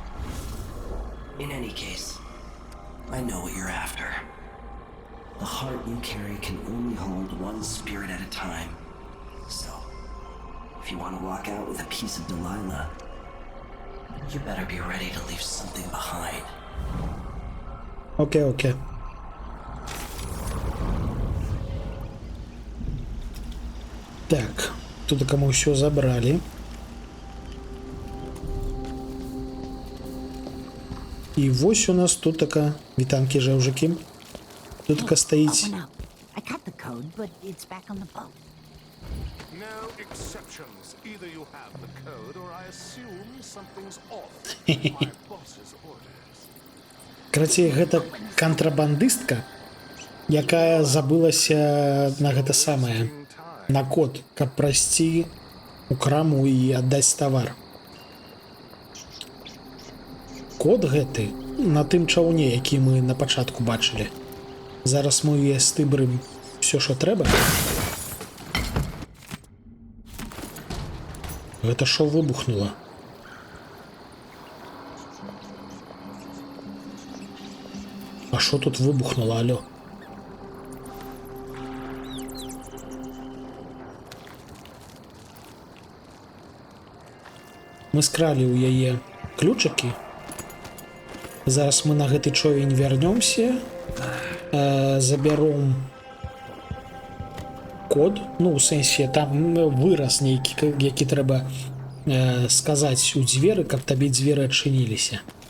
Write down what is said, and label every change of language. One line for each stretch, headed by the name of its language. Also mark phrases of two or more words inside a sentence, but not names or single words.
English: In any case, I know what you're after. The heart you carry can only hold one spirit at a time. So, if you want to walk out with a piece of Delilah, you better be ready to leave something behind.
Ukrainian: Окей. Так, тут кому все забрали. І вось у нас тут така вітанки жевжики. Тут така стоїть.
English: I got the code, but it's back on the boat. No exceptions. Either you have the code or I assume something's off. My boss's orders.
Belarusian: Карацей, гэта кантрабандыстка, якая забылася на гэта самае, на код, каб прайсці у краму і аддаць тавар. Код гэты на тым чаўне, які мы на пачатку бачылі. Зараз мы стыбрым все, што трэба. Гэта што выбухнула?
Ukrainian: А що тут вибухнуло, алло?
Belarusian: Мы скралі ў яе ключики. Зараз мы на гэты човень вернемся, заберем код, ну, у сэнсе, там выраз нейкі, які трэба сказаць у дзверы, каб табе дзверы адчыніліся.